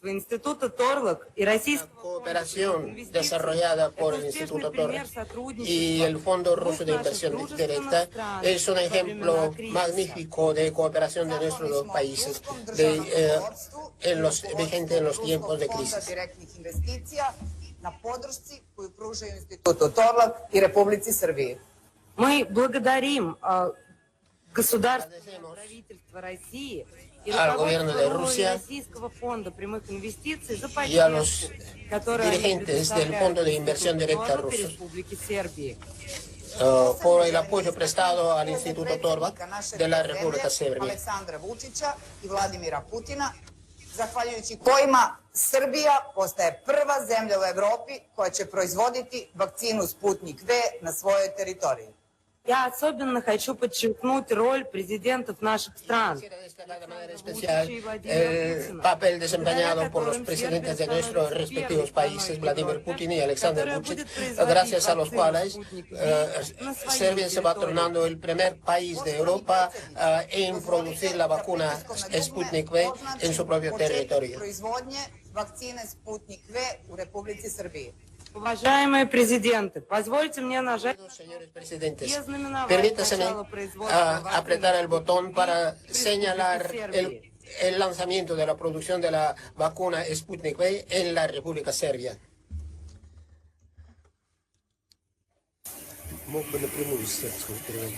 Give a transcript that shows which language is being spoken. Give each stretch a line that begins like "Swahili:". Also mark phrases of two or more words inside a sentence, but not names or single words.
Spanish: cooperación desarrollada por el Instituto Torlak y el Fondo Ruso de Inversión Directa es un ejemplo magnífico de cooperación de nuestros dos países vigente en los tiempos de crisis.
Russian: На поддержке,
Serbian: koju pružaju Institutu Torlak и Republici Srbiji.
Russian: Мы благодарим государственное правительство России и руководство Российского фонда прямых инвестиций за поддержку, которую они предоставляют Institutu Республики Сербии.
Spanish: Por el apoyo prestado al Instituto Torlak de la República Serbia.
Serbian: Aleksandra Vučića i Vladimira Putina, zahvaljujući kojima Srbija postaje prva zemlja u Evropi koja će proizvoditi vakcinu Sputnik V na svojoj teritoriji.
Russian: Я особенно хочу подчеркнуть роль президентов наших стран.
Spanish: El papel desempeñado por los presidentes de nuestros respectivos países, Vladimir Putin y Alexander Vučić, gracias a los cuales Serbia se va tornando el primer país de Europa en producir la vacuna Sputnik V en su propio territorio.
Serbian: Vakcine Sputnik V u Republici Srbiji.
Russian: Уважаемые президенты, позвольте мне нажать.
Spanish: Permítaseme apretar el botón para señalar el lanzamiento de la producción de la vacuna Sputnik V en la República Serbia.
Russian: Мог бы напрямую с сербского переводить.